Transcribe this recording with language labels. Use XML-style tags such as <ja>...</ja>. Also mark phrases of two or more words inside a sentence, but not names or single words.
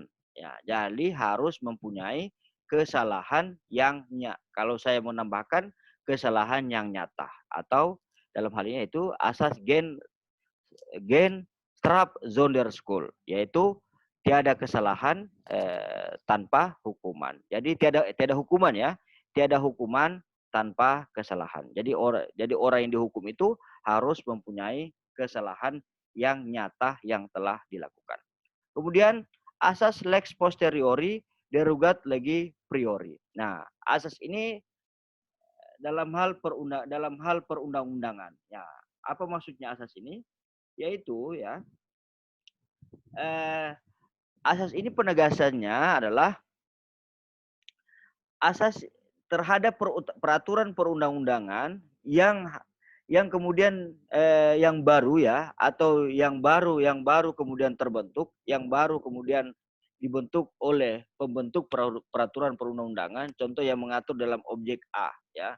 <id>Ya, jadi harus mempunyai kesalahan yang kalau saya mau nambahkan kesalahan yang nyata atau dalam hal ini itu asas</id> <nl>gen straf zonder school,</nl> <id>yaitu tiada kesalahan tanpa hukuman. Jadi tiada hukuman ya, tiada hukuman tanpa kesalahan. Jadi orang yang dihukum itu harus mempunyai kesalahan yang nyata yang telah dilakukan. Kemudian asas</id> <la>lex posteriori derogat legi priori.</la> <id>Nah, asas ini dalam hal perundang-undangan. Ya, apa maksudnya asas ini? Yaitu ya asas ini penegasannya adalah asas terhadap peraturan perundang-undangan yang kemudian yang baru ya atau yang baru kemudian terbentuk, yang baru kemudian dibentuk oleh pembentuk peraturan perundang-undangan, contoh yang mengatur dalam objek A ya.</id>